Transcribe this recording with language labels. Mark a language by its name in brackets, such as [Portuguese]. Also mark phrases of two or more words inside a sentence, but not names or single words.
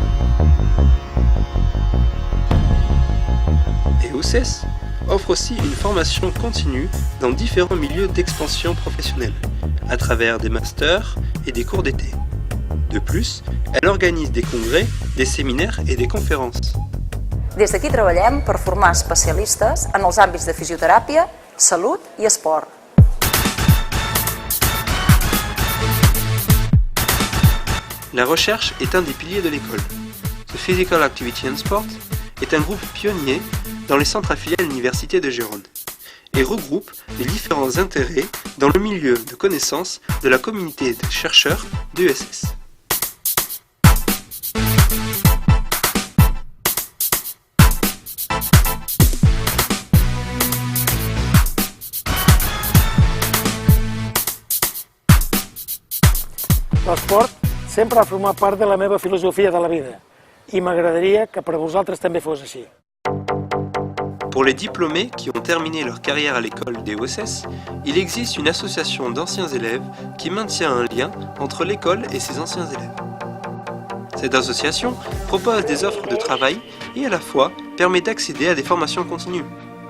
[French] EUSES offre aussi une formation continue dans différents milieux d'expansion professionnelle, à travers des masters et des cours d'été. De plus, elle organise des congrès, des séminaires et des conférences. [Catalan] Des d'aquí treballem per formar especialistes en els àmbits de fisioteràpia, salut i esport. [French] La recherche est un des piliers de l'école. The Physical Activity and Sport est un groupe pionnier dans les centres affiliés à l'Université de Gérone et regroupe les différents intérêts dans le milieu de connaissances de la communauté des chercheurs de l'EUSES. [Catalan] L'esport sempre ha format part de la meva filosofia de la vida i m'agradaria que per vosaltres també fos així. [French] Pour les diplômés qui ont terminé leur carrière à l'école des EUSES, il existe une association d'anciens élèves qui maintient un lien entre l'école et ses anciens élèves. Cette association propose des offres de travail et à la fois permet d'accéder à des formations continues.